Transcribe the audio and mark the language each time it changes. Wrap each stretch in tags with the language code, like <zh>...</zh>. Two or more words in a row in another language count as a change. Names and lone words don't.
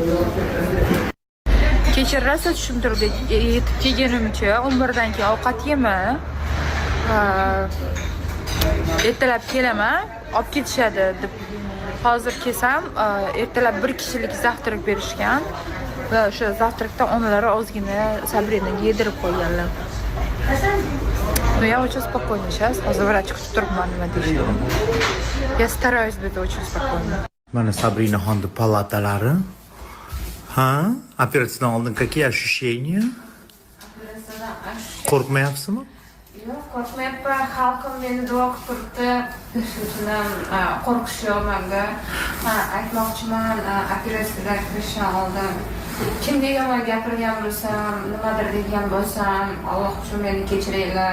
<uz>Kechirasiz tushuntirdik. Yetib kelganimcha 11 dan keyin ovqat yema. Ertalab kelaman, olib ketishadi deb. Hozir kelsam, ertalab bir kishilik zavtrak berishgan va o'sha zavtrakdan onalari ozgina Sabrinaga yedirib qo'yganlar.</uz> <ru>Но я очень спокойно сейчас.</ru> <uz>Hozir vrach kutib turibman nima deyishdi.</uz> <ru>Я стараюсь быть очень спокойно.</ru> <uz>Mana Sabrinaxonni palatalari. Ha? Operatsiyadan oldin</uz> <ru>какие ощущения?</ru> <uz>Qo'rqmayapsizmi? Yo'q, qo'rqmayapman. Xalqim meni duo qilib turibdi. Shu uchun ham qo'rqish yo'q menda. Aytmoqchiman, operatsiyadan kirishdan oldin kimga yomon gapirgan bo'lsam, nimadir degan bo'lsam, Alloh uchun meni kechiringlar.</uz>